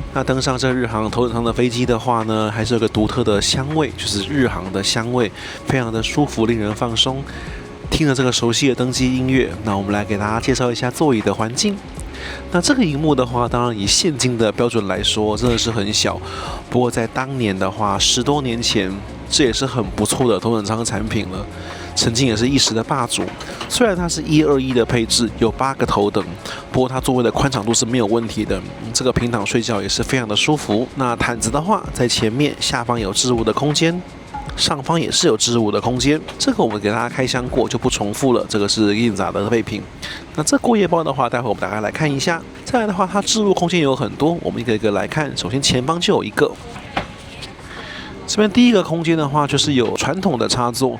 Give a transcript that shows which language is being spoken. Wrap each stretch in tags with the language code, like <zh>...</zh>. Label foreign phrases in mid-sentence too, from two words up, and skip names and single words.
<zh>那登上這日航頭等艙的飛機的話呢，還是有個獨特的香味，就是日航的香味，非常的舒服，令人放鬆。聽着這個熟悉的登機音樂，那我們來給大家介紹一下座椅的環境。那這個熒幕的話，當然以現今的標準來說，真的是很小。不過在當年的話，10多年前，這也是很不錯的頭等艙產品了。曾經也是一時的霸主。雖然它是121的配置，有8個頭等，不過它座位的寬敞度是沒有問題的。這個平躺睡覺也是非常的舒服。那毯子的話，在前面、下方有置物的空間，上方也是有置物的空間。這個我們給大家開箱過，就不重複了。這個是 Ginza 的備品。那這過夜包的話，待會我們大概來看一下。再來的話，它置物空間有很多，我們一個一個來看。首先前方就有一個，這邊第一個空間的話，就是有傳統的插座。</zh>